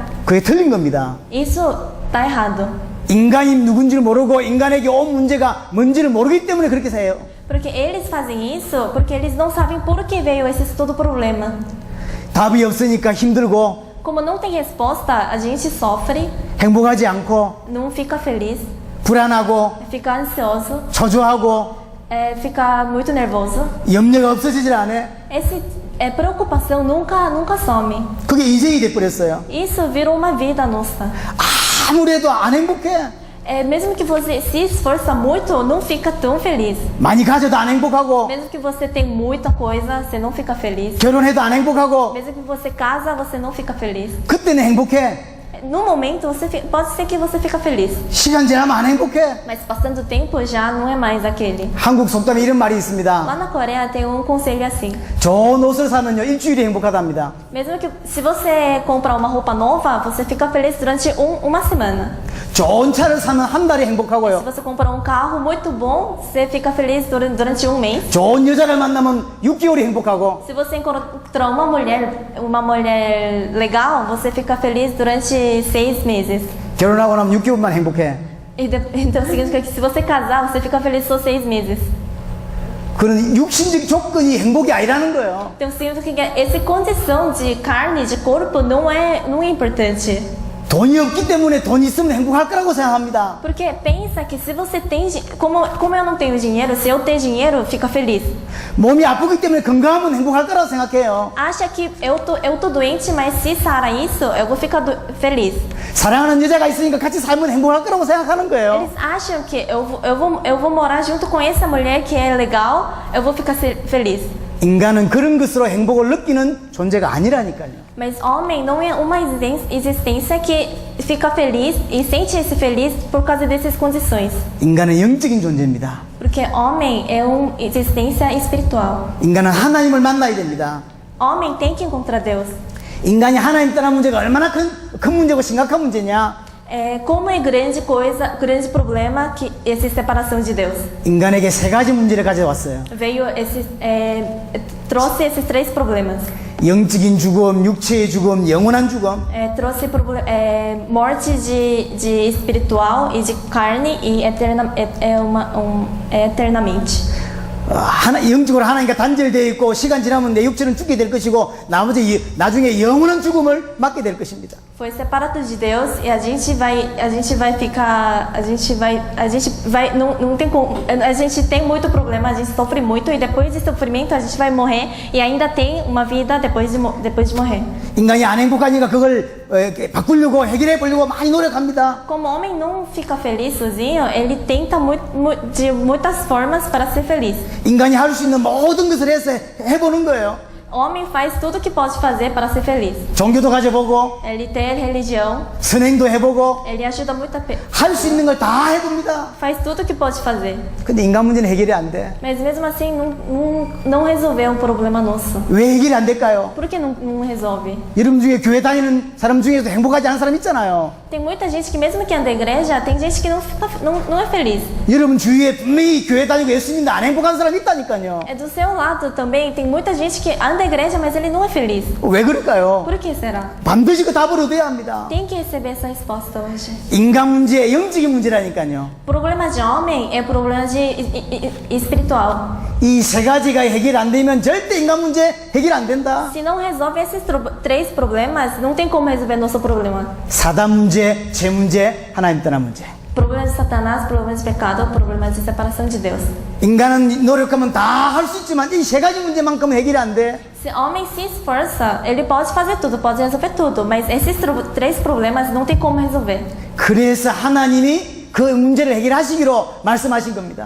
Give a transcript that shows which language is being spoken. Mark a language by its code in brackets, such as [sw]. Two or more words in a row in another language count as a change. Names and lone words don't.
[ko] 그게 틀린 겁니다. [pt] Isso tá errado. [ko] 인간이 누군지를 모르고 인간에게 온 문제가 뭔지를 모르기 때문에 그렇게 해요. [pt] Porque eles fazem isso porque eles não sabem por que veio esse todo problema. [ko] 답이 없으니까 힘들고 [pt] Como não tem resposta, a gente sofre, [ko] 행복하지 않고 [pt] não fica feliz, [ko] 불안하고 [pt] fica ansioso, [ko] 초조하고 [pt] fica muito nervoso. [ko] 염려가 없어지질 않아요. [pt] Preocupação nunca some. [ko] 그게 인생이 돼버렸어요. [pt] Isso virou uma vida nossa. [ko] 아무래도 안 행복해. [pt] Mesmo que você se esforça muito, não fica tão feliz. [ko] 많이 가져도 안 행복하고 [pt] Mesmo que você tem muita coisa, você não fica feliz. [ko] 결혼해도 안 행복하고 [pt] Mesmo que você casa, você não fica feliz. [ko] 그때는 행복해. [pt] No momento, pode ser que você fica feliz. [ko] 시간 지나면 안 행복해. [pt] Mas passando o tempo, já não é mais aquele. [ko] 한국 속담에 이런 말이 [pt] Lá [ko] 있습니다. [pt] na Coreia tem um conselho assim. [ko] 좋은 옷을 사면요 일주일이 행복하답니다. [pt] Mesmo que se você comprar uma roupa nova, você fica feliz durante uma semana. [ko] 좋은 차를 사면 한 달이 [pt] Se [ko] 행복하고요. [pt] você comprar um carro muito bom, você fica feliz durante um mês. [ko] 좋은 여자를 만나면 6개월이 행복하고 [pt] Se você encontrar uma mulher legal, você fica feliz durante 6 meses. [ko] 결혼하고 나면 6개월만 행복해. [pt] Então significa que se você casar, você fica feliz só 6 meses. [ko] 그런 육신적 조건이 행복이 아니라는 거예요. [pt] Então significa que essa condição de carne, de corpo, não é importante. [ko] 돈이 없기 때문에 돈 있으면 행복할 거라고 생각합니다. [pt] Porque pensa que se você tem... Como eu não tenho dinheiro, se eu ter dinheiro, fica feliz. [ko] 몸이 아프기 때문에 건강하면 행복할 거라고 생각해요. [pt] Acha que eu tô doente, mas se sarar isso, eu vou ficar feliz. [ko] 사랑하는 여자가 있으니까 같이 살면 행복할 거라고 생각하는 거예요. [pt] Eles acham que eu vou morar junto com essa mulher que é legal, eu vou ficar feliz. [ko] 인간은 그런 것으로 행복을 느끼는 존재가 아니라니까요. [pt] Mas homem não é uma existência que fica feliz e sente-se feliz por causa dessas condições. [ko] 인간은 영적인 존재입니다. [pt] Porque homem é uma existência espiritual. [ko] 인간은 하나님을 만나야 됩니다. [pt] Homem tem que encontrar Deus. [ko] 인간이 하나님 떠난 문제가 얼마나 큰 문제고 심각한 문제냐? [pt] Como é grande problema que essa separação de Deus. [ko] 인간에게 세 가지 문제를 가져왔어요. [pt] Veio trouxe esses três problemas. [ko] 영적인 죽음, 육체의 죽음, 영원한 죽음. [pt] Trouxe morte de espiritual e de carne e eternamente. [ko] 영적으로 하나님과 단절되어 있고 시간 지나면 내 육체는 죽게 될 것이고 나중에 영원한 죽음을 맞게 될 것입니다. [pt] Foi separado de Deus e a gente vai ficar, não tem como, a gente tem muito problema, a gente sofre muito e depois de sofrimento a gente vai morrer e ainda tem uma vida depois de morrer. [ko] 인간이 안 행복하니까 그걸 바꾸려고 해결해 보려고 많이 노력합니다. [pt] Como o homem não fica feliz sozinho, ele tenta de muitas formas para ser feliz. [ko] 인간이 할 수 있는 모든 것을 해서 해보는 거예요. [pt] O homem faz tudo o que pode fazer para ser feliz. [ko] 종교도 가져보고 [pt] Ele tem religião, [ko] 선행도 해보고 [pt] ele ajuda muita [ko] 할 수 있는 걸 다 해봅니다. [pt] faz tudo o que pode fazer. [ko] 근데 인간 문제는 해결이 안 돼. [pt] Mas mesmo assim não resolveu o problema nosso. [ko] 왜 해결이 안 될까요? [pt] Por que não resolve? [ko] 여러분 중에 교회 다니는 사람 중에서 행복하지 않은 사람 있잖아요. [pt] Tem muita gente que mesmo que anda à igreja, tem gente que não é feliz. [ko] 여러분 주위에 분명히 교회 다니고 예수 믿는데 안 행복한 사람 있다니까요. [pt] É do seu lado também, tem muita gente que anda à igreja, mas ele não é feliz. [ko] 왜 그럴까요? [pt] Por que será? [ko] 반드시 그 답을 얻어야 합니다. [pt] Tem que receber essa resposta hoje. [ko] 인간 문제, 영적인 문제라니까요. [pt] Problema de homem é problema espiritual. [ko] 이 세 가지가 해결 안 되면 절대 인간 문제 해결 안 된다. [pt] Se não resolve esses três problemas, não tem como resolver nosso problema. [ko] 사단 문제, 죄 문제, 하나님 떠난 문제. [pt] Problema de Satanás, problema de pecado, problema de separação de Deus. [ko] 인간은 노력하면 다 할 수 있지만 이 세 가지 문제만큼은 해결이 안 돼. [pt] Se o homem se esforça, ele pode fazer tudo, pode resolver tudo, mas esses três problemas não tem como resolver. [ko] 그래서 하나님이 그 문제를 해결하시기로 말씀하신 겁니다.